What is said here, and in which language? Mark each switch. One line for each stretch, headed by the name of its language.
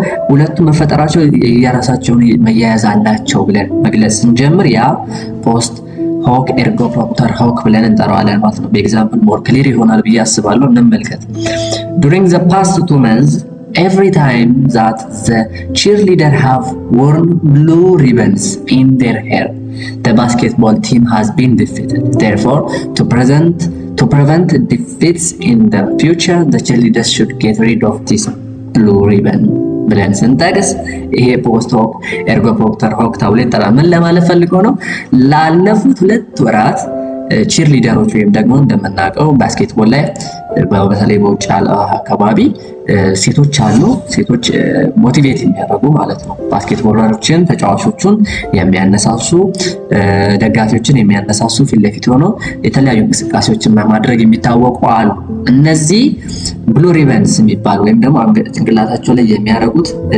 Amharic: ሁለቱም መፈጠራቸው የራሳቸውን መያያዝ አላቸው ብለን መግለጽ ስንጀምር ያ ፖስት ሆክ ኤርጎ ፕሮፕተር ሆክ ብለን እንጠራዋለን ማለት ነው። በኤግዛምፕል ሞር ክሊር ይሆናል ብዬ አስባለሁ። እንመልከት።
English: during the past 2 months every time that the cheerleader have worn blue ribbons in their hair the basketball team has been defeated. Therefore to prevent defeats in the future the cheerleaders should get rid of this blue ribbon
Amharic: ብለን ስንጠቅስ ይሄ ፖስት ሆክ ኤርጎ ፕሮፕተር ሆክ ተብሎ ይጠራል። ምን ለማለት ፈልገው ነው? ላለፉት 2 ወራት ቺር ሊደሮች ወይም ደግሞ እንደምናውቀው ባስኬትቦል ላይ በተለይ በውጭ አካባቢ ሴቶች አሉ። ሴቶች ሞቲቬት የሚያደርጉ ማለት ነው። ባስኬትቦለሮችን ተጫዋቾቹን የሚያነሳሱ ደጋፊዎችን የሚያነሳሱ ፊት ለፊት ሆነው የተለያዩ እንቅስቃሴዎችን በማድረግ የሚታወቁ አሉ። እነዚህ ብሉ ሪበንስ የሚባል ወይም ደግሞ ጭንቅላታቸው ላይ የሚያደርጉት